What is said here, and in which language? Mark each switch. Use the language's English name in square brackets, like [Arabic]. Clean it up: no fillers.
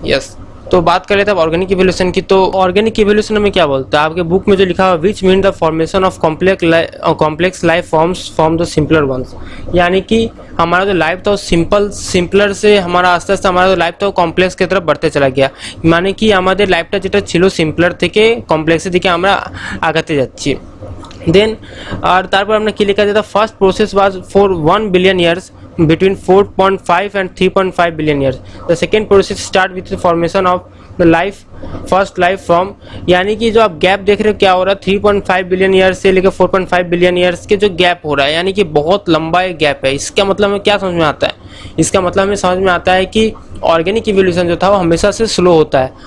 [Hindi] Yes, तो बात कर लेते हैं ऑर्गेनिक इवोल्यूशन की। तो ऑर्गेनिक इवोल्यूशन में क्या बोलता है आपके बुक में जो लिखा हुआ, [English] Which mean the formation of complex life forms from the simpler ones. [Hindi] यानी कि हमारा जो लाइफ था सिंपलर से हमारा आस्ते आस्ते हमारा जो लाइफ था वो कॉम्प्लेक्स की तरफ बढ़ते चला गया। [Bangla] মানে কি আমাদের লাইফটা যেটা ছিল সিম্পলার থেকে কমপ্লেক্সের দিকে আমরা আগাতে যাচ্ছি। [English] then [Bangla] আর তারপর আমরা কি লেখা যেটা [English] First process was for 1 billion years between 4.5 and 3.5 billion years. The second process start with the formation of the life, first life form. [Hindi] यानी कि जो आप गैप देख रहे हो क्या हो रहा है, 3.5 बिलियन ईयर्स से लेकर 4.5 बिलियन ईयर्स के जो गैप हो रहा है, यानी कि बहुत लंबा एक गैप है। इसका मतलब हमें क्या समझ में आता है? इसका मतलब हमें समझ में आता है कि ऑर्गेनिक इवोल्यूशन जो था वो हमेशा से स्लो होता है।